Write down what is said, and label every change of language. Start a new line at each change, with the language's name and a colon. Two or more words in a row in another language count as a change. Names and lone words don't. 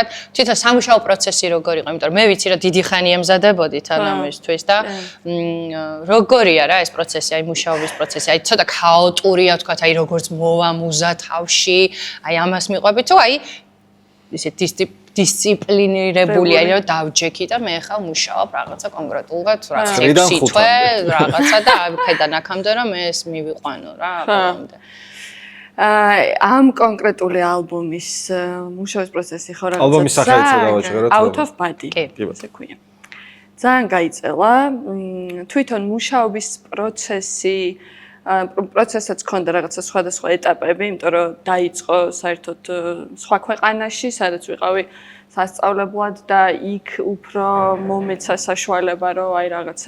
Georgian: თვითონ სამუშაო პროცესი როგორ იყო, იმიტომ რომ მე ვიცი რომ დიდი ხანი ემზადებოდით ან ამისთვის და როგორია რა ეს პროცესი, აი მუშაობის პროცესი, აი ცოტა ქაოტურია, ვთქვათ, აი როგორც მოვა მუზა თავში, აი ამას მიყვებით, თუ აი ისე დისციპლინირებული არის რომ დავჯექი და მე ხა მუშაობ რაღაცა კონკრეტულად რა სიტყვე რაღაცა და აქედან აქამდე რომ ეს მივიყვანო რა ბოლომდე. ამ კონკრეტული ალბომის მუშაობის პროცესი ხო რაღაცა ალბომის სახელიც გავაჟღეროთ. Out of Body. ესე ქვია. ძალიან გაიწელა. თვითონ მუშაობის პროცესაც ჰქონდა რაღაცა სხვადასხვა ეტაპები, იმიტომ რომ დაიწყო საერთოდ სხვა ქვეყანაში, სადაც ვიყავი სასწავლებლად და იქ უფრო მომეცა საშუალება, რომ აი რაღაცა,